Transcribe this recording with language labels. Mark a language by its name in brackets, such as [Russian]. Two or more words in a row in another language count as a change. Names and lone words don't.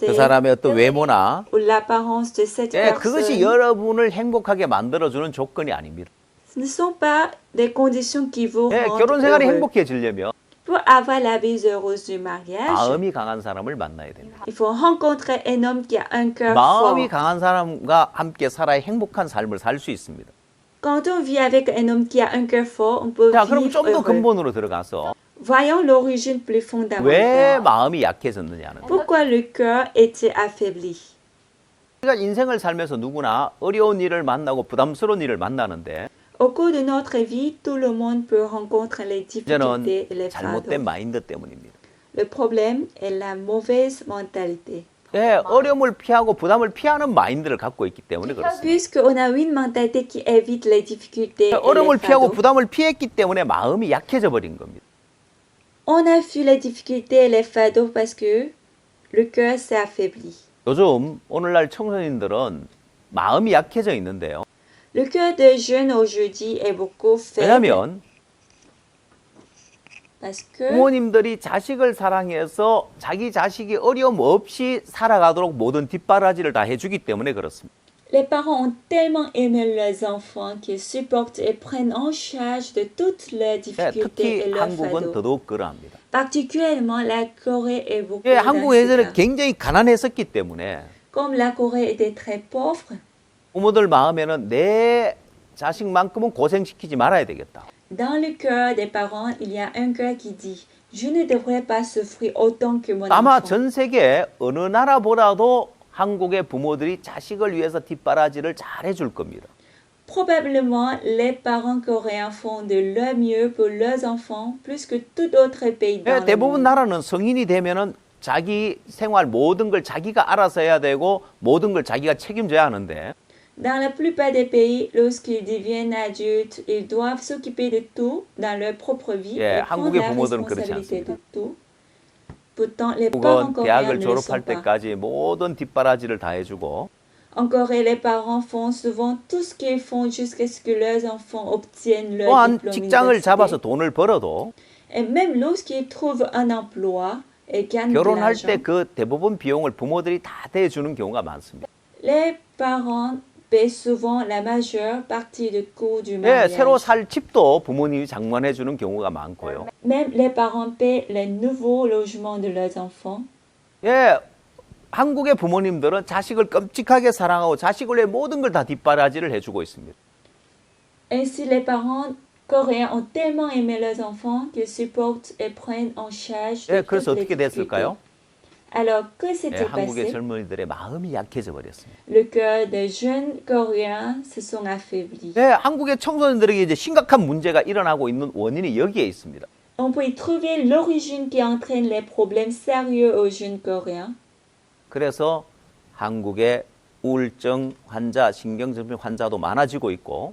[Korean] 그 사람의 어떤 외모나 [French] ou l'apparence de cette [Korean] 예, 그것이 [French] personne. [Korean] 여러분을 행복하게 만들어주는 조건이 아닙니다. [French] Ce ne sont pas des conditions qui vous [Korean] 예, [French] rendent [Korean] 결혼 생활이 [French] heureux. [Korean] 행복해지려면 [French] Pour avoir la vie heureuse du mariage, [Korean] 마음이 강한 사람을 만나야 됩니다. [French] il faut rencontrer un homme qui a un cœur [Korean] 마음이 [French] fort. [Korean] 강한 사람과 함께 살아야 행복한 삶을 살 수 있습니다. [French] Quand on vit avec un homme qui a un cœur fort, on peut [Korean] 자, 그럼 [French] vivre [Korean] 좀 더 [French] heureux. [Korean] 근본으로 들어가서 [French] Voyons l'origine plus [Korean] 왜 [French] fondamentale. [Korean] 마음이 약해졌느냐는 거예요. [French] Pourquoi le cœur était affaibli? [Korean] 우리가 인생을 살면서 누구나 어려운 일을 만나고 부담스러운 일을 만나는데 [French] Au cours de notre vie, tout le monde peut rencontrer les [Korean] 이제는 [French] difficultés et les [Korean] 잘못된 [French] fardeaux. [Korean] 마인드 때문입니다. [French] Le problème est la mauvaise mentalité. [Korean] 예, 어려움을 피하고 부담을 피하는 마인드를 갖고 있기 때문에 그렇습니다. [French] Puisqu'on a une mentalité qui évite les difficultés et les [Korean] 어려움을 피하고 [French] fardeaux, [Korean] 부담을 피했기 때문에 마음이 약해져 버린 겁니다. [French] on a fui les difficultés et les fardeaux parce que le cœur s'est affaibli. [Korean] 요즘 오늘날 청소년들은 마음이 약해져 있는데요. [French] Le cœur des jeunes aujourd'hui est beaucoup faible [Korean] 왜냐하면 [French] parce que [Korean] 부모님들이 자식을 사랑해서 자기 자식이 어려움 없이 살아가도록 모든 뒷바라지를 다 해주기 때문에 그렇습니다. [French] les parents ont tellement aimé leurs enfants qu'ils supportent et prennent en charge de toutes leurs [Korean] 예, [French] difficultés et [Korean] 특히 [French] leurs [Korean] 한국은 [French] fardeaux. [Korean] 더더욱 그러합니다. [French] Particulièrement, la Corée est beaucoup [Korean] 예, [French] dans [Korean] 한국 [French] ce [Korean] 예전에 [French] cas. [Korean] 굉장히 가난했었기 때문에 [French] Comme la Corée était très pauvre, [Korean] 부모들 마음에는 내 자식만큼은 고생시키지 말아야 되겠다. [French] dans le cœur des parents, il y a un cœur qui dit « Je ne devrais pas souffrir autant que mon [Korean] 아마 [French] enfant. [Korean] 전 세계 어느 나라보다도 한국의 부모들이 자식을 위해서 뒷바라지를 잘 해줄 겁니다. [French] Probablement, les parents coréens font de leur mieux pour leurs enfants plus que tout autre pays dans [Korean] 예, [French] le [Korean] 대부분 [French] monde. [Korean] 나라는 성인이 되면은 자기 생활 모든 걸 자기가 알아서 해야 되고 모든 걸 자기가 책임져야 하는데 [French] Dans la plupart des pays, lorsqu'ils deviennent adultes, ils doivent s'occuper de tout dans leur propre vie [Korean] 예, [French] et prendre [Korean] 한국의 [French] la [Korean] 부모들은 그렇지 [French] responsabilité de [Korean] 않습니다. [French] tout. Pourtant, les parents [Korean] 한국은 [French] coréens [Korean] 대학을 [French] ne le sont [Korean] 졸업할 [French] pas. [Korean] 때까지 모든 뒷바라지를 다 해주고 [French] En Corée, les parents font souvent tout ce qu'ils font jusqu'à ce que leurs enfants obtiennent leur [Korean] 또한 [French] diplôme [Korean] 직장을 [French] universitaire. [Korean] 잡아서 돈을 벌어도 [French] Et même lorsqu'ils trouvent un emploi et gagnent de [Korean] 결혼할 [French] l'argent, [Korean] 때 그 대부분 비용을 부모들이 다 대주는 경우가 많습니다. [French] les parents paient souvent la majeure partie du coût du [Korean] 예, [French] mariage. [Korean] 새로 살 집도 부모님이 장만해 주는 경우가 많고요. [French] Même les parents paient les nouveaux logements de leurs enfants. [Korean] 예, 한국의 부모님들은 자식을 끔찍하게 사랑하고 자식을 위해 모든 걸 다 뒷바라지를 해주고 있습니다. [French] Ainsi, les parents coréens ont tellement aimé leurs enfants qu'ils supportent et prennent en charge de [Korean] 예, 그래서 [French] toutes les [Korean] 어떻게 됐을까요? [French] difficultés. Alors, que [Korean] 예, [French] s'est-il [Korean] 한국의 [French] passé? [Korean] 젊은이들의 마음이 약해져 버렸습니다. [French] Le cœur des jeunes Coréens se sont affaiblis. [Korean] 예, 한국의 청소년들에게 이제 심각한 문제가 일어나고 있는 원인이 여기에 있습니다. [French] On peut y trouver l'origine qui entraîne les problèmes sérieux aux jeunes Coréens. [Korean] 그래서 한국의 우울증 환자, 신경증병 환자도 많아지고 있고